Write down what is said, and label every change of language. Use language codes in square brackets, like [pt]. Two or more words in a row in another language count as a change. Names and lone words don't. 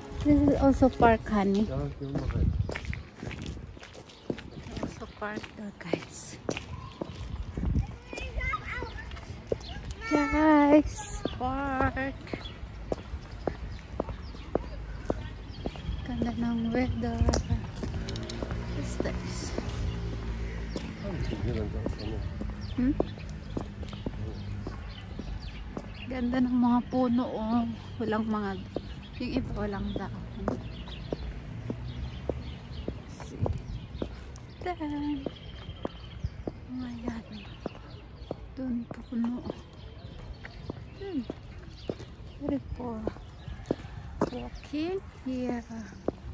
[en] This is also park, honey. [de] Ja, gehen wir mal rein. [en] Also park daw, guys. Guys, park. [tl] Ganda ng weather. [en] What's this? [de] Hier dann ganz vorne. [tl] Hmm? Ganda ng mga puno, oh. Walang mga, yung iba walang dahon. [en] See. Then, ayan. [tl] Doon puno. Dun. [en] Ready for walking here.